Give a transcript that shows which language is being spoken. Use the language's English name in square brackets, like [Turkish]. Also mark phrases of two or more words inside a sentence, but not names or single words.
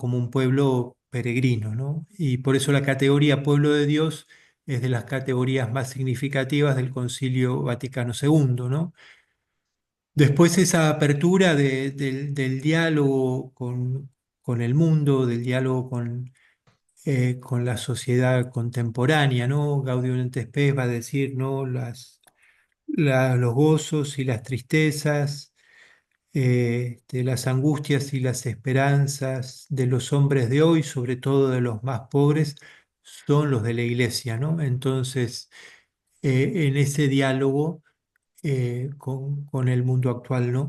[Spanish] Como un pueblo peregrino, ¿no? Y por eso la categoría pueblo de Dios es de las categorías más significativas del Concilio Vaticano II, ¿no? Después esa apertura del diálogo con el mundo, del diálogo con la sociedad contemporánea, ¿no? Gaudium et Spes va a decir, ¿no? Los gozos y las tristezas, las angustias y las esperanzas de los hombres de hoy, sobre todo de los más pobres, son los de la iglesia, ¿no? Entonces, en ese diálogo con el mundo actual, ¿no?